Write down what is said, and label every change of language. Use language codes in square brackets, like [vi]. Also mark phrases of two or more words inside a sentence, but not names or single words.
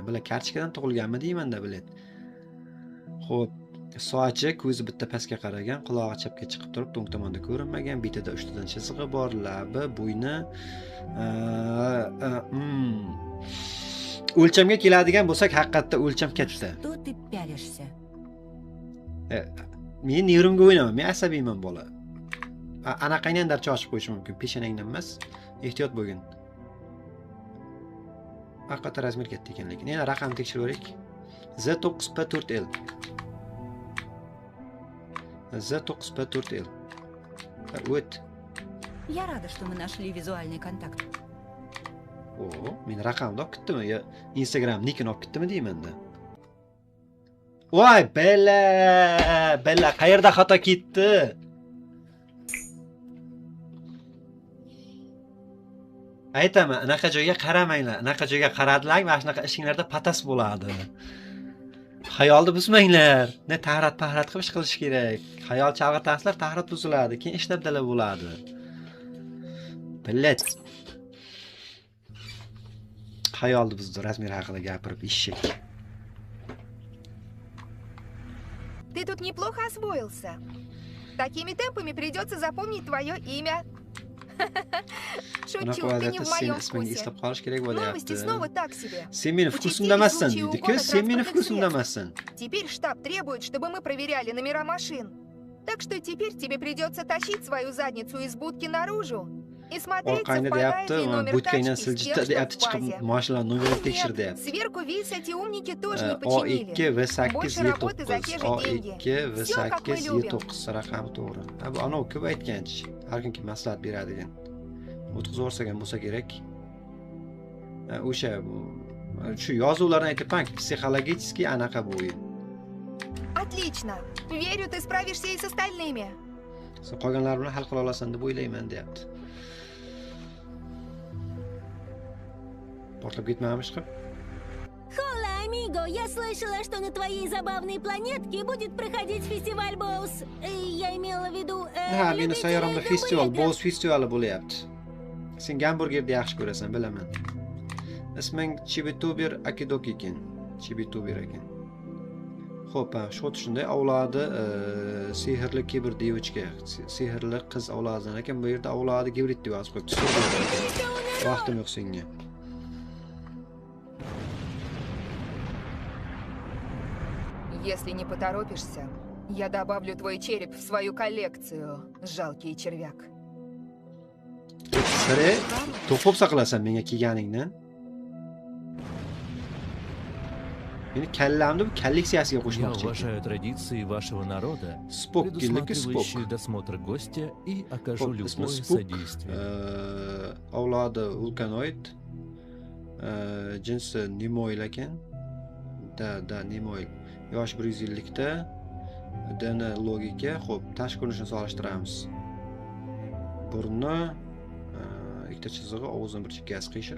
[uz] Bular kartishkadan tug'ilganmi deyman-da biladi. Xo'p, sochi, ko'zi bitta pastga qaragan, qulog'i chapga chiqib turib, to'ng tomonda ko'rinmagan, betida 3 tadan chizig'i bor, labi, bo'yni. O'lchamga keladigan bo'lsak, haqiqatda o'lcham katta. [ru] Что ты пялишься? [uz] Men nevrimga o'ynaman, men asabiyman bola. Anaqangdan darcha ochib qo'yish mumkin, peshanangdan emas. Ehtiyot bo'lgin. Haqiqatda razmer katta ekan lekin. Yana raqamni tekshirib ko'raylik. Z9P4L. Z9P4L. O't. [ru] Я рада, что мы нашли визуальный контакт. [uz] Men raqamni olib ketdimi yo Instagram nikini olib ketdimi deyman-da. Voy, bella, qayerda xato ketdi? Aytaman, anaqa joyga qaramanglar. Anaqa joyga qaradilar, mana shunaqa ishinglarda patas bo'ladi. Xayolni buzmanglar. Ne tahrat qilib ish qilish kerak. Xayol chalg'itasizlar, tahrat buziladi, keyin ish dabdala bo'ladi. Billat. Xayolni bizni razmer haqida gapirib eshak. [ru] Ты тут неплохо освоился. Такими темпами придется запомнить твое имя. Шучу, ты не в моем вкусе. Новости снова так себе. [uz] Sen meni vkusimdamassan deydi-ku, sen meni vkusimdamassan. [ru] Теперь штаб требует, чтобы мы проверяли номера машин. Так что теперь тебе придется тащить свою задницу из будки наружу и смотреть, совпадает ли номер тачки с тем, что в базе. Нет, сверху вис эти умники тоже не починили. Больше работы за те же деньги. Все, как мы любим. [uz] raqami to'g'ri. Bu anavi ko'p aytganchi. Har kimga maslahat beradigan. O'tkazib bo'lsa kerak. O'sha shu yozuvlarni aytibman-ki, psixologически anaqa bu. [ru] Отлично. Верю, ты справишься и с остальными. [uz] Sen qolganlar bilan hal qila olasan deb o'ylayman, deyapti. Portlab ketmaymish qilib. [es] Hola, amigo. [ru] Я слышала, что на твоей забавной планетке будет проходить фестиваль Боус. Я имела в виду... [uz] Ha, meni sayyoramda festival, Boz festivali bo'lyapti. Sen gamburgerni yaxshi ko'rasan, bilaman. Isming Chibituber Akidoki ekan. Chibituber ekan. Xo'p, shot shunday avlodi sehrli kibir devichka, sehrli qiz avlodidan ekan. Bu yerda avlodi gibrid deb yozib qo'yibdi. Vaqtim yo'q senga. [ru] Если не поторопишься, я добавлю твой череп в свою коллекцию, жалкий червяк. [uz] Sire, to'qib saqlasan menga kelganingni. Meni kallamni bu kolleksiyasiga [ru] Я [uz] qo'shmoqchi. [ru] уважаю традиции вашего народа, Спок-гиллики предусматривающие спок. досмотр гостя и окажу [uz] Ismi [ru] любое [uz] Spook, [ru] содействие. [uz] avlodi vulkanoid, jinsi Nimoil ekan. Da Nimoil. Yosh 100 yillikda, dini logika. Xo'p, tashqi ko'rinishini solishtiramiz. Burni, ikkita chizig'i, og'zini bir chekkasi qiyshiq.